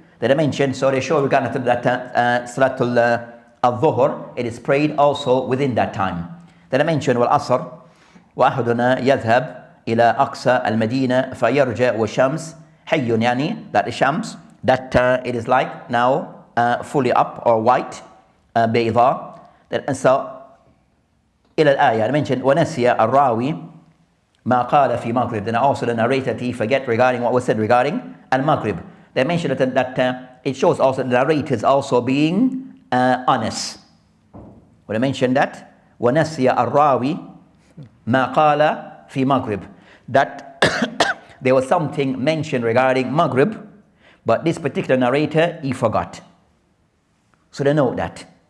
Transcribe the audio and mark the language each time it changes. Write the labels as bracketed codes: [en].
[en] Then I mentioned, so they show regarding that salatul al-dhuhr, it is prayed also within that time. Then I mentioned والعصر وأحدنا يذهب إلى أقصى المدينة فيرجع والشمس حي يعني that the shams, that it is like now fully up or white بيضاء. [ar] And so إلى الآية I mentioned ونسي الراوي ما قال في مغرب. [en] Then also the narrator he forget regarding what was said regarding al-Maghrib. They mentioned that it shows also the narrator is also being honest. When I mentioned that ونسي الراوي ما قال في مغرب, that there was something mentioned regarding Maghrib, but this particular narrator, he forgot. So they know that.